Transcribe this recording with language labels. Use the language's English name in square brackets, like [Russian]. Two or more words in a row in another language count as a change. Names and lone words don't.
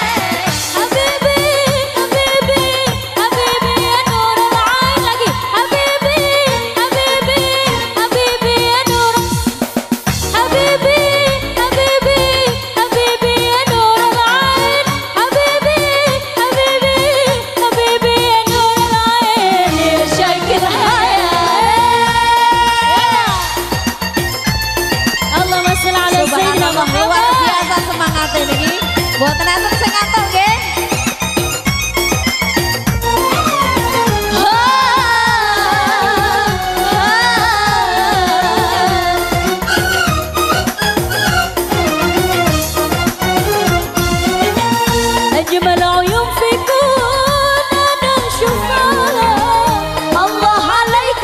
[Arabic] حبيبي حبيبي حبيبي يا نور العين لقي حبيبي حبيبي حبيبي يا نور حبيبي حبيبي حبيبي يا نور العين حبيبي حبيبي حبيبي يا نور العين يا شكل حياة اللهم صل على سيدنا [Javanese] Subhanallah luar [Arabic] محمد [Indonesian] biasa semangatnya [Javanese] niki. Mboten enten sing ngantuk nggih. [Arabic] أجمل عيون في كون أنا أشوفها الله عليك